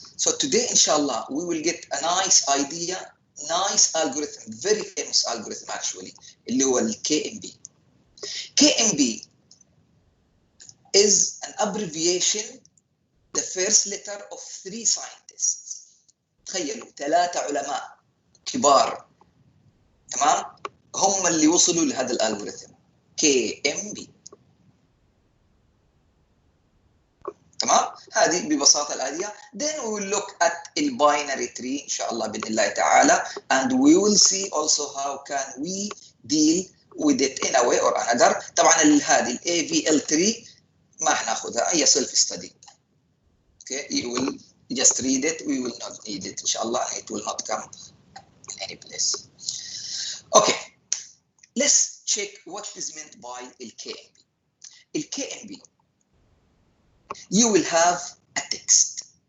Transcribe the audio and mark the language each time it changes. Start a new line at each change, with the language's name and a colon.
English: So today inshallah we will get a nice idea, nice algorithm, very famous algorithm actually,
Arabic: اللي هو
English: KMB. KMB is an abbreviation, the first letter of 3 scientists.
Arabic: تخيلوا 3 علماء كبار، تمام، هم اللي وصلوا لهذا الالغوريثم KMB. تمام، هذه ببساطه الآلية.
English: Then we will look at the binary tree
Arabic: إن شاء الله بإذن الله تعالى,
English: and we will see also how can we deal with it in a way or another.
Arabic: طبعا هذه AVL tree ما حناخذها, هي self study.
English: Okay, you will just read it, we will not need it inshallah, it will not come in any place. Okay, let's check what is meant by KMB. KMB, you will have a text.